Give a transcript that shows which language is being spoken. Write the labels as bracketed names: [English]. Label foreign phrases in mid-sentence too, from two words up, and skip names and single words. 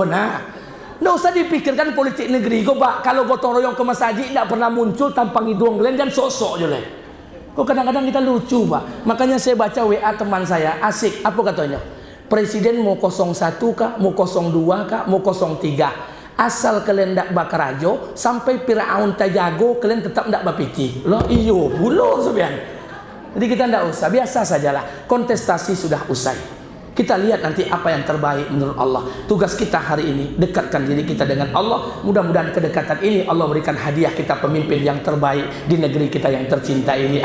[Indonesian] Nah, nggak usah dipikirkan politik negeri. Kalau gotong royong ke masjid nggak pernah muncul tanpa hidung kalian kan sok-sok je. Kok kadang-kadang kita lucu, Pak. Makanya saya baca WA teman saya, asik. Apa katanya? Presiden mau 01 kah, mau 02 kah, mau 03. [Minangkabau] Asal kalian ndak bakarajo sampai Firaun tajago, kalian tetap ndak bapiki. Loh iyo, [Indonesian] bulo sebenarnya. Jadi kita tidak usah, biasa sajalah. Kontestasi sudah usai. Kita lihat nanti apa yang terbaik menurut Allah. Tugas kita hari ini, dekatkan diri kita dengan Allah. Mudah-mudahan kedekatan ini Allah berikan hadiah kita pemimpin yang terbaik di negeri kita yang tercinta ini.